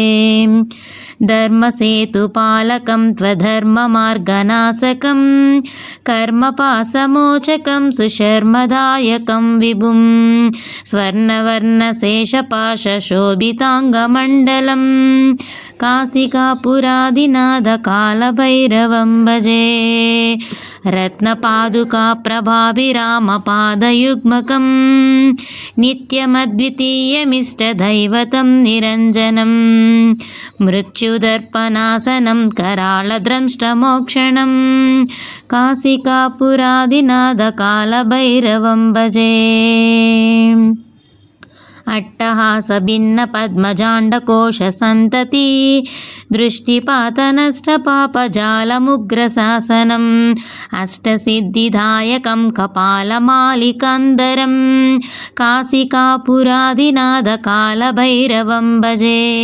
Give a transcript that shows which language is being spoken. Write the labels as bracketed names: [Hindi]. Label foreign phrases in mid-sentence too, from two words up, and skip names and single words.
[Sanskrit] ధర్మసేతుపాలకం త్వధర్మమార్గనాశకం కర్మపాశమోచకం సుశర్మదాయకం విభుం స్వర్ణవర్ణశేషపాశోభితాంగమండలం కాశికాపురాదినాథ కాలభైరవం భజే. రత్నపాదుకా ప్రభాభిరామపాదయుగ్మకం నిత్యమద్వితీయమిష్టదైవతం నిరంజనం మృత్యుదర్పణాసనం कराळद्रंष्टमोक्षणं काशिकापुरादिनाथ कालभैरवं भजे. अट्टहासभिन्नपद्मजाण्डकोशसन्तति दृष्टिपातनष्टपापजालमुग्रशासनम् अष्टसिद्धिदायकं कपालमालिकान्दरं काशिकापुरादिनाथ कालभैरवं भजे.